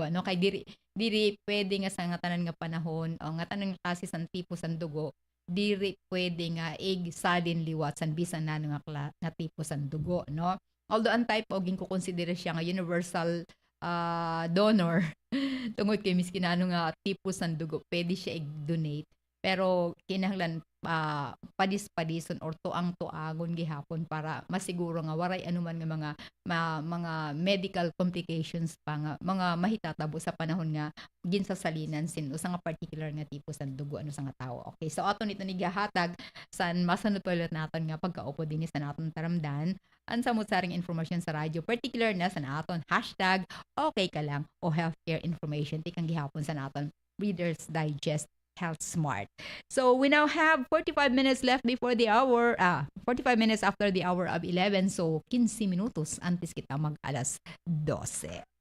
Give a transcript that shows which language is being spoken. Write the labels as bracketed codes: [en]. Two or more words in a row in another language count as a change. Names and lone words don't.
[war] Ano kay diri pwede nga sa nga tanan nga panahon o nga tanan nga klase san tipo san dugo, diri pwede nga igsalin liwat san bisan nano nga tipo san dugo, no? Although ang type og ginko-consider siya nga [en] universal donor [war] tungod kay miskin nano nga tipo san dugo, pwede siya i-donate. Pero kinahanglan padis-padison or tuang-tuagon gihapon para masiguro nga waray anuman nga mga [en] medical complications [war] pa nga mga mahitatabo sa panahon nga ginsasalinan sin usa nga particular nga tipo sa dugo ano sa nga tawo. Okay, so ato nito ni gihatag san masanod ulit naton nga pagkaupo dinhi sa naton taramdan ang Samut'Saring informasyon sa radyo, particular na sa naton hashtag okay ka lang o [en] healthcare information [war] tikang gihapon sa naton Reader's Digest Health Smart. [en] So we now have 45 minutes left before the hour, 45 minutes after the hour of 11. [war] So 15 minutos antes kita mag alas 12.